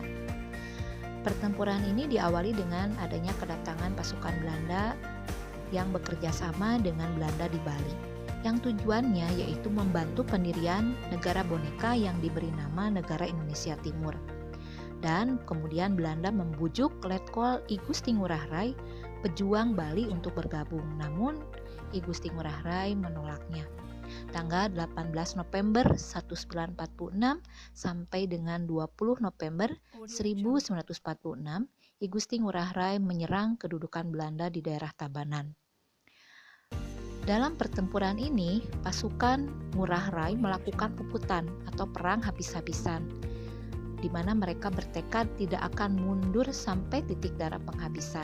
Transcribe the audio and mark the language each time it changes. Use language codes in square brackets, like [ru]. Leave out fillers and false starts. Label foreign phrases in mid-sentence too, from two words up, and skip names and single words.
[id] Pertempuran ini diawali dengan adanya kedatangan pasukan Belanda yang bekerja sama dengan Belanda di Bali, yang tujuannya yaitu membantu pendirian negara boneka yang diberi nama Negara Indonesia Timur. Dan kemudian Belanda membujuk Letkol I Gusti Ngurah Rai, pejuang Bali, untuk bergabung. Namun I Gusti Ngurah Rai menolaknya. Tanggal 18 November 1946 sampai dengan 20 November 1946, Ki Gusti Ngurah Rai menyerang kedudukan Belanda di daerah Tabanan. Dalam pertempuran ini, pasukan Ngurah Rai melakukan puputan atau perang habis-habisan, di mana mereka bertekad tidak akan mundur sampai titik darah penghabisan.